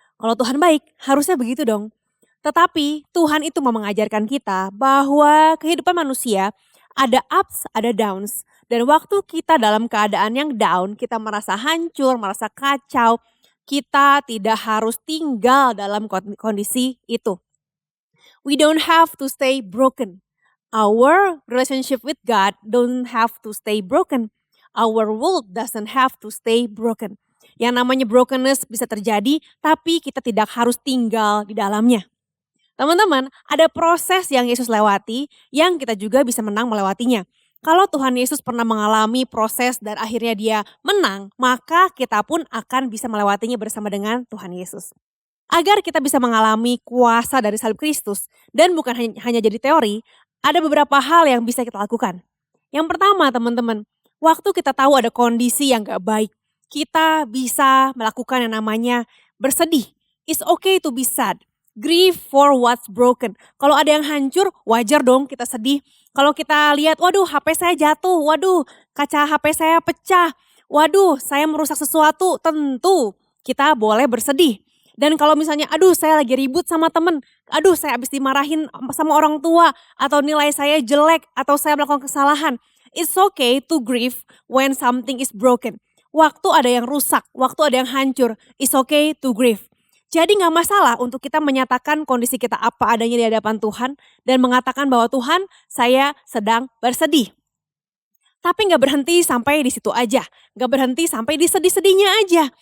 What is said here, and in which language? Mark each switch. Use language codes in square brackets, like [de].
[id] Kalau Tuhan baik harusnya begitu dong. Tetapi Tuhan itu mau mengajarkan kita bahwa kehidupan manusia ada ups, ada downs. Dan waktu kita dalam keadaan yang down, kita merasa hancur, merasa kacau, kita tidak harus tinggal dalam kondisi itu. [en] We don't have to stay broken. Our relationship with God don't have to stay broken. Our world doesn't have to stay broken. [id] Yang namanya brokenness bisa terjadi, tapi kita tidak harus tinggal di dalamnya. Teman-teman, ada proses yang Yesus lewati, yang kita juga bisa menang melewatinya. Kalau Tuhan Yesus pernah mengalami proses dan akhirnya dia menang, maka kita pun akan bisa melewatinya bersama dengan Tuhan Yesus. Agar kita bisa mengalami kuasa dari salib Kristus, dan bukan hanya jadi teori, ada beberapa hal yang bisa kita lakukan. Yang pertama teman-teman, waktu kita tahu ada kondisi yang gak baik, kita bisa melakukan yang namanya bersedih. [en] It's okay to be sad. Grieve for what's broken. [id] Kalau ada yang hancur, wajar dong kita sedih. Kalau kita lihat, waduh HP saya jatuh, waduh kaca HP saya pecah, waduh saya merusak sesuatu, tentu kita boleh bersedih. Dan kalau misalnya, aduh saya lagi ribut sama temen, aduh saya habis dimarahin sama orang tua, atau nilai saya jelek, atau saya melakukan kesalahan. [en] It's okay to grieve when something is broken. [id] Waktu ada yang rusak, waktu ada yang hancur, [en] it's okay to grieve. [id] Jadi gak masalah untuk kita menyatakan kondisi kita apa adanya di hadapan Tuhan, dan mengatakan bahwa Tuhan saya sedang bersedih. Tapi gak berhenti sampai di situ aja. Gak berhenti sampai di sedih-sedihnya aja.